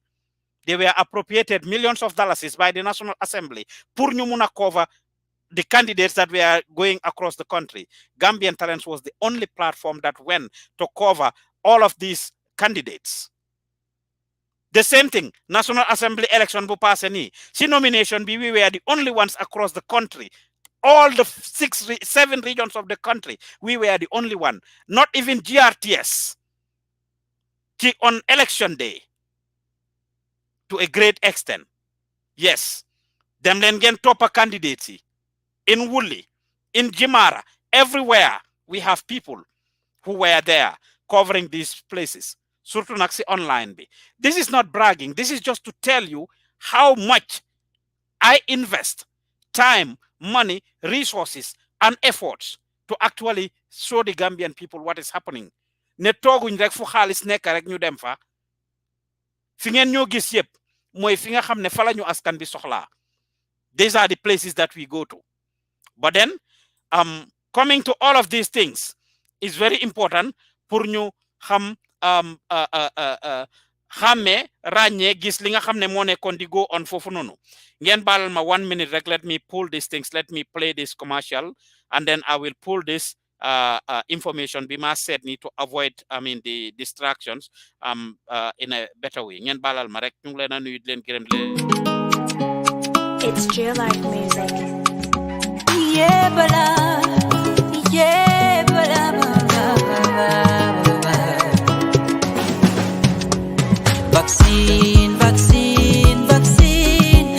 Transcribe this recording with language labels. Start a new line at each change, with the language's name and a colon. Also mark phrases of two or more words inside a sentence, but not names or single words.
English: They were appropriated millions of dollars by the National Assembly
Wolof: pour ñu mun a
English: cover the candidates that were going across the country. Gambian Talents was the only platform that went to cover all of these candidates. The same thing, National Assembly election
Wolof: bu passé ni.
English: Si nomination we were the only ones across the country. All the 7 regions of the country, we were the only one. Not even GRTS. On election day, to a great extent. Yes,
Wolof: dem leen ngeen toppa
English: candidates yi in Wuli, in Jimara, everywhere we have people who were there covering these places.
Wolof: Surtout nag si online bi.
English: This is not bragging. This is just to tell you how much I invest time, money, resources, and efforts to actually show the Gambian people what is happening.
Wolof: Ne tooguñ rek fu xaalis nekk rek ñu dem fa. Fi ngeen ñoo gis yépp mooy fi nga xam ne fa la ñu askan bi soxlaa.
English: These are the places that we go to. But then, coming to all of these things is very important
Wolof: pour ñu xam xàmmee ràññee gis li nga xam ne moo nekkoon di
English: go on
Wolof: foofu noonu. Ngeen baalal ma 1 minute rek,
English: let me pull these things, let me play this commercial, and then I will pull this information be ma said need to avoid the distractions in a better way.
Wolof: Ngeen baalal ma rek ñu ngi leen a nuyu di leen gërëm di leen.
English: It's Geolife Music. Yeah, bala. Yeah, bala, Vaccine, vaccine, vaccine.